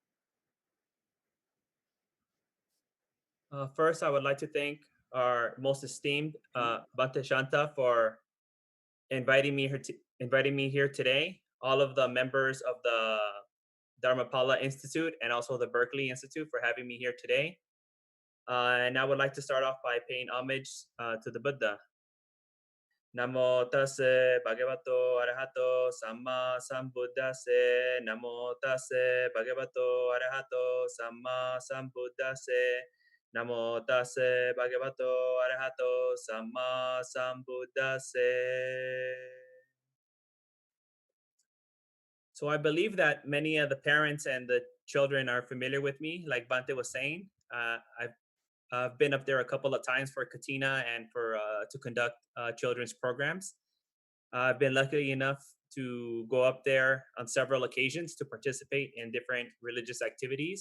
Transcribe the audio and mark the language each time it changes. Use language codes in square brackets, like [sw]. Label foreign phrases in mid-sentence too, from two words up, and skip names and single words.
[en] First, I would like to thank our most esteemed Bhante Shanta for inviting me here today. All of the members of the Dharmapala Institute and also the Berkeley Institute for having me here today. And I would like to start off by paying homage to the Buddha. [pi] Namo tase bhagavato arahato samma sambuddhase. Namo tase bhagavato arahato samma sambuddhase. Namo tase bhagavato arahato samma sambuddhase. [en] So I believe that many of the parents and the children are familiar with me. Like Bante was saying, I've been up there a couple of times for Katina and for to conduct children's programs. I've been lucky enough to go up there on several occasions to participate in different religious activities.